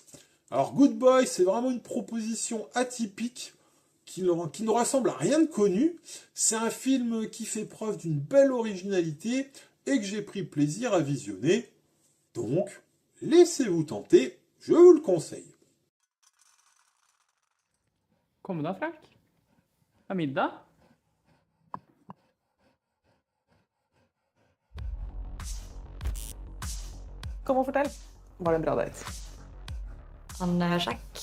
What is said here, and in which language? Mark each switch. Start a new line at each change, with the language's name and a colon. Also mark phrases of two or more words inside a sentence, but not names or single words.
French: Alors Good Boy, c'est vraiment une proposition atypique qui ne ressemble à rien de connu. C'est un film qui fait preuve d'une belle originalité et que j'ai pris plaisir à visionner. Donc, laissez-vous tenter, je vous le conseille.
Norwegian: Kom da, Frank. Det er middag. Kom og fortell. Var det en bra date? Han er kjekk.